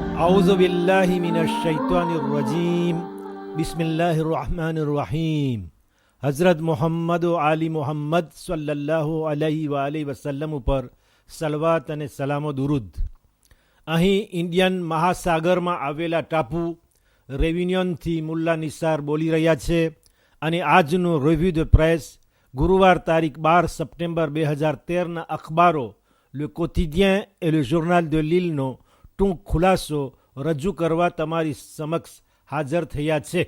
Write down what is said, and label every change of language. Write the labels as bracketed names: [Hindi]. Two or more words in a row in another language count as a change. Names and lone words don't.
[Arabic] أعوذ بالله من الشيطان الرجيم بسم الله الرحمن الرحيم [Gujarati] હઝરત મોહમ્મદ આલી મોહમ્મદ [Arabic] صلى الله عليه وآله وسلم [Gujarati] ઉપર સલવાત અને સલામો દુરુદ. અહીં ઇન્ડિયન મહાસાગરમાં આવેલા ટાપુ રેવિન્યોનથી મુલ્લા નિસાર બોલી રહ્યા છે અને આજનું [English] review the press [Gujarati] ગુરુવાર તારીખ 12 સપ્ટેમ્બર 2013ના અખબારો લે કોતિડિયન એ લે જોર્નાલ de l'îleનો ટૂંક ખુલાસો રજૂ કરવા તમારી સમક્ષ હાજર થયા છે.